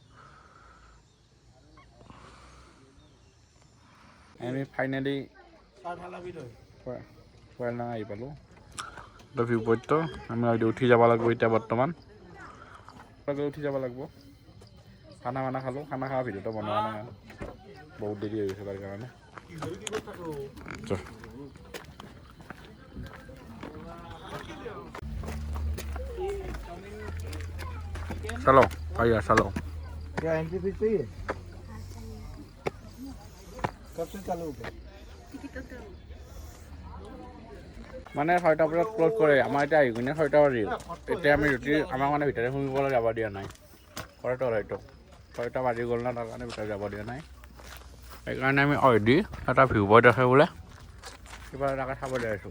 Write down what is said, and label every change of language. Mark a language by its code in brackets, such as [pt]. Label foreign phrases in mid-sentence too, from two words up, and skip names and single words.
[as] আমি ফাইনেলি ৱাৰিলাং আহি পালোঁ, এটা ভিউ পইণ্টটো। আমি উঠি যাব লাগিব এতিয়া, বৰ্তমান উঠি যাব লাগিব। খানা খালোঁ, খানা খোৱা ভিডিঅ'টো বনোৱা নাই, বহুত দেৰি হৈ গৈছে তাৰ কাৰণে। [hi] चलो भैया चलो। क्या एंट्री फीस चाहिए? कब से चालू होगा? [as] মানে 6টা বজাত ক্ল'জ কৰে, আমাৰ এতিয়া আহি কিনে 6টা বাজিল। এতিয়া আমি যদি আমাক মানে ভিতৰে সোমাবলৈ যাব দিয়া নাই, ঘৰতো হয়তো 6টা বাজি গ'ল না, তাৰ কাৰণে ভিতৰত যাব দিয়া নাই। সেইকাৰণে আমি অলৰেডি এটা ভিউ পইণ্ট আছে বোলে, কিবা এটাকে চাবলৈ আছোঁ।